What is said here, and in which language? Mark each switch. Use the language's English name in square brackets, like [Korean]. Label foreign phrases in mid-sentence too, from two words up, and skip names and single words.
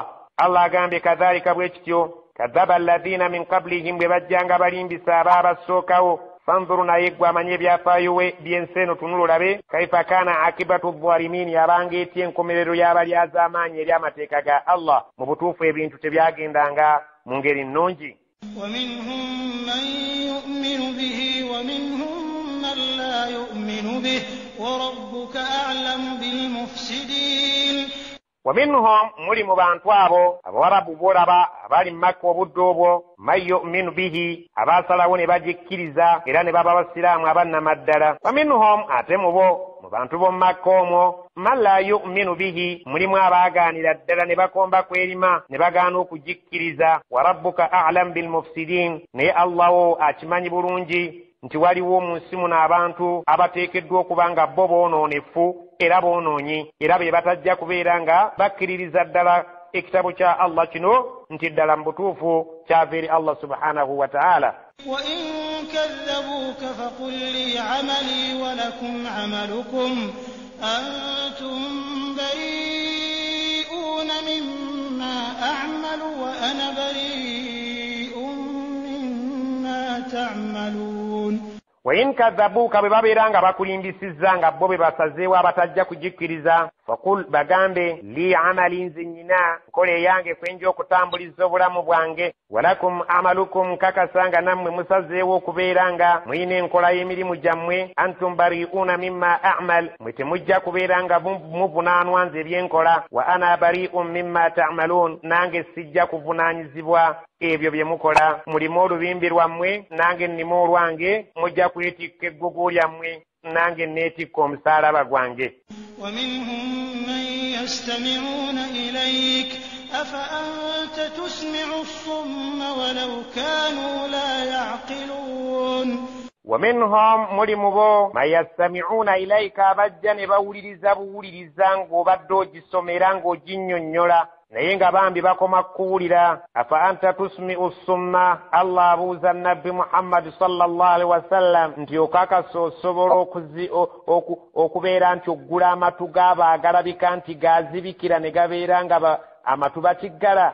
[Ganda] Allah agambye kadhalika bwe kityo [Arabic] كذب الذين من قبلهم, [Ganda] bwe bajjanga balimbisa abaabasookawo. Fanzuru naye gwe amanye ebyafaayo by'ensi eno tunula olabe [Arabic] كيف كان عاقبة الظالمين, [Ganda] yabanga etya enkomerero y'abalyaza amaanyi eri amateeka ga Allah. Mu butuufu ebintu tebyagendanga mu ngeri nnungi. [Arabic] ومنهم من يؤمن به ومنهم من لا يؤمن به وربك أعلم بالمفسدين. [Ganda] ومنهم muli mu bantu abo abawarabu bolaba abali mu Makka obudde obwo [Arabic] من يؤمن به, [Ganda] abaasalawo ne bagikkiriza era ne baba basiraamu abannamaddala. Waminhum, ate mu bantu b'omu Makka omwo [Arabic] من لا يؤمن به, [Ganda] mulimu abaagaanira ddala ne bakomba kwerima ne bagaana okugikkiriza. [Arabic] وربك أعلم بالمفسدين, [Ganda] naye Allah wo akimanyi bulungi nti waliwo mu nsi muno abantu abateekeddwa okuba nga bo boonoonefu era boonoonyi, era be batajja kubeera nga bakkiririza ddala ekitabo kya Allah kino nti ddala mu butuufu kyava eri Allah [Arabic] سبحانه وتعالى. وإن كذبوك فقل لي عملي ولكم عملكم أنتم بريئون مما أعمل وأنا بريء مما تعملون. وإن كذبوك [Ganda] bwe babeera nga bakulimbisizza nga bo be basazeewo abatajja kugikkiriza, fakul bagambe [Arabic] لي عملي, [Ganda] nze nnyina nkola eyange kwenja okutambuliza obulamu bwange, [Arabic] ولكم عملكم, [Ganda] kakasanga nammwe musazeewo okubeera nga muyina enkola y'emirimu gyammwe, [Arabic] أنتم بريئون مما أعمل, [Ganda] mwe temujja kubeera nga muvunaanwa nze ebyenkola, [Arabic] وأنا بريء مما تعملون, [Ganda] nange sijja kuvunaanyizibwa ebyo bye mukola. Mulimu olubimbi lwammwe, nange nnima olwange, mujja kwetikka eggugu lyammwe, nange neetikka omusaalaba gwange. [Arabic] ومنهم من يستمعون إليك أفأنت تسمع الصم ولو كانوا لا يعقلون. [Ganda] ومنهم mulimu bo [Arabic] من يستمعون إليك, [Ganda] abajja ne bawuliriza buwuliriza ng'obadde ogisomera ng'oginnyonnyola naye nga bambi bakoma kuwulira. [Arabic] أفأنت تسمع الصم, [Ganda] Allah abuuza Nabbi Muhammad [Arabic] صلى الله عليه وسلم [Ganda] nti okakasa osobola okubeera nti oggula amatu g'abo agalabika nti gaazibikira ne gabeera nga amatu bakiggala?